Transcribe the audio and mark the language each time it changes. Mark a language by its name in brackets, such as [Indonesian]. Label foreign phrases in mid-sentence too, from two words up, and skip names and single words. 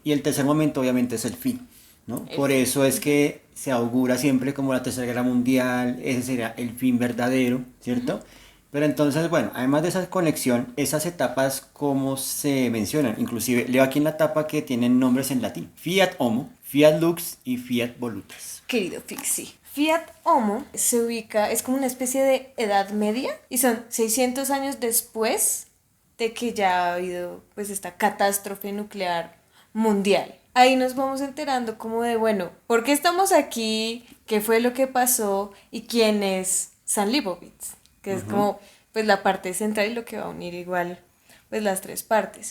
[Spanish] Y el tercer momento obviamente es el fin, ¿no? Por eso es que se augura siempre como la Tercera Guerra Mundial, ese sería el fin verdadero, ¿cierto? Pero entonces, bueno, además de esa conexión, esas etapas como se mencionan, inclusive leo aquí en la tapa que tienen nombres en latín: Fiat Homo, Fiat Lux y Fiat Volutas. Querido Pixie. Fiat Homo se ubica, es como una especie de edad media y son 600 años después de que ya ha habido pues esta catástrofe nuclear mundial. Ahí nos vamos enterando como de, bueno, ¿por qué estamos aquí? ¿Qué fue lo que pasó? ¿Y quién es San Leibowitz? Que es como pues la parte central y lo que va a unir igual pues las 3 partes.